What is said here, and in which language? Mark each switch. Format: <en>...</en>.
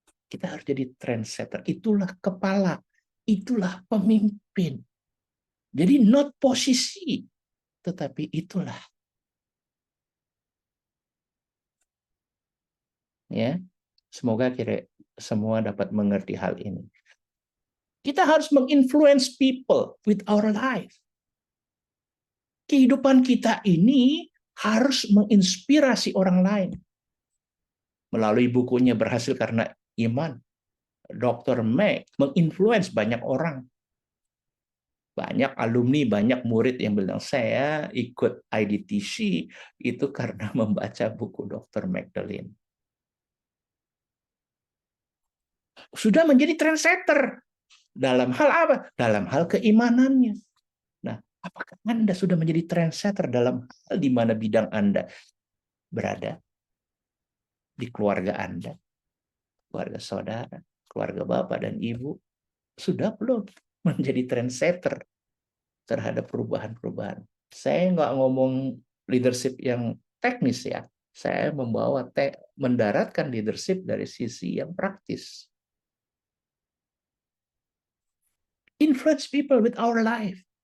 <id>Kita harus jadi trendsetter. Itulah kepala. Itulah pemimpin. Jadi not posisi. Tetapi itulah. Ya. Semoga semua dapat mengerti hal ini. Kita harus menginfluence</id> <en>people with our life.</en> <id>Kehidupan kita ini harus menginspirasi orang lain. Melalui bukunya Berhasil Karena Iman, Dr. Mack menginfluence banyak orang. Banyak alumni, banyak murid yang bilang, saya ikut IDTC itu karena membaca buku Dr. Magdalene. Sudah menjadi trendsetter. Dalam hal apa? Dalam hal keimanannya. Nah, apakah Anda sudah menjadi trendsetter dalam hal di mana bidang Anda berada? Di keluarga Anda, keluarga saudara, keluarga bapak dan ibu, sudah belum menjadi trendsetter terhadap perubahan-perubahan? Saya nggak ngomong leadership yang teknis ya. Saya mendaratkan leadership dari sisi yang praktis.</id> <en>Influence people with our life.</en>